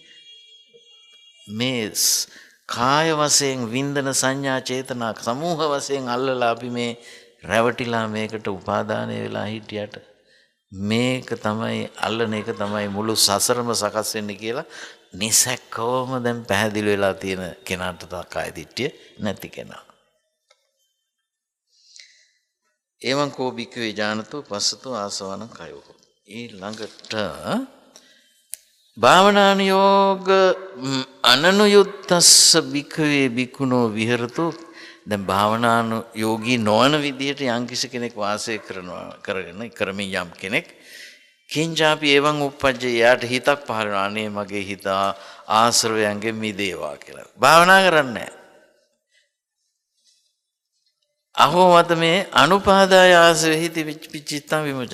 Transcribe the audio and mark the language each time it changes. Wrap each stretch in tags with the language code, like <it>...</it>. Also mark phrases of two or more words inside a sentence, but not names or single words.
<si>මේ කාය වශයෙන් වින්දන සංඥා චේතනා සමූහ වශයෙන් අල්ලලා අපි මේ රැවටිලා මේකට උපාදානය වෙලා හිටියට මේක තමයි අල්ලන එක තමයි මුළු සසරම සකස් වෙන්නේ කියලා නිසැකවම දැන් පැහැදිලි වෙලා තියෙන කෙනාට කාය දිට්ඨිය නැති කෙනා.</si> <pi>එවං කෝ භික්ඛවේ ඥානතෝ පස්සතෝ ආසවණං කයෝ. ඊළඟට භාවනානුයෝග අනනුයුත්තස්ස භික්ඛවේ භික්ඛුනෝ විහෙරතෝ.</pi> <si>දැන් භාවනානුයෝගී නොවන විදිහට යම්කිසි කෙනෙක් වාසය කරමින් යම් කෙනෙක්</si> <pi>කිංචාපි එවං උප්පජ්ජ</pi> <si>යාට හිතක් පහළ වෙනවා අනේ මගේ හිත ආශ්‍රවයන්ගෙන් මිදේවා කියලා. භාවනා කරන්නේ නැහැ.</si> <pi>අහෝ මත මේ අනුපාදාය ආශ්‍රවෙහිති පිච්චිත්තං විමුචය.</pi>